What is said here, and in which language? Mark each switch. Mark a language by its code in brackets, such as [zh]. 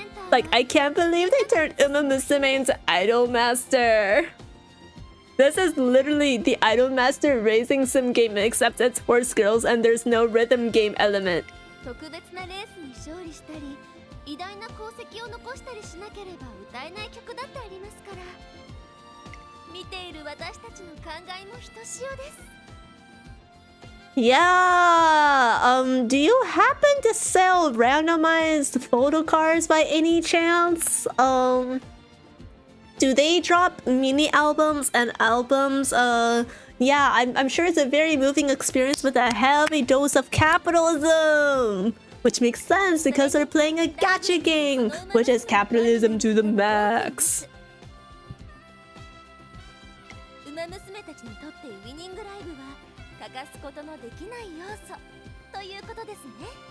[en] Like, I can't believe they turned Umamusume into Idol Master. This is literally the Idol Master racing sim game except it's horse girls and there's no rhythm game element. [ja] 特別なレースに勝利したり偉大な功績を残したりしなければ歌えない曲だってありますから、見ている私たちの考えもひとしおです。 [en] Yeah, do you happen to sell randomized photo cards by any chance? Do they drop mini albums and albums? Yeah, I'm sure it's a very moving experience with a heavy dose of capitalism. Which makes sense because they're playing a gacha game, which is capitalism to the max. [ja] ウマ娘たちにとってウィニングライブは欠かすことのできない要素ということですね。